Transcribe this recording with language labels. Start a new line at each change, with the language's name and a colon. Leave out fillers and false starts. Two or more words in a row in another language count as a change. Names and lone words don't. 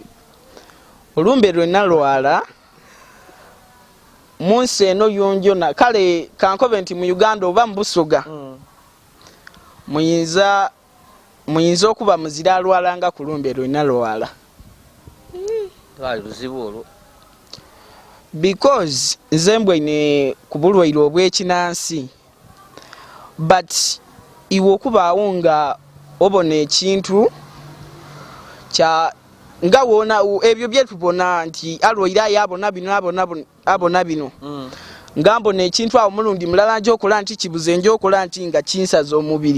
Soga: olumbe lwenna lwala munsi eno yonjona kale kankobe nti mu Uganda oba mu Busoga muyinza okuba muzira alwalanga ku lumbe lwena lwala. Twali luzibu olwo. Because nze mbwene ku bulwaire obw'ekinansi, but iwe okubaawo nga obona ekintu kya nga wona ebyo bye tubona nti alwaire ayo abona bino nga mbona ekintu awo mulundi mulala njokola nti kibuze njokola nti nga kinsaza omubiri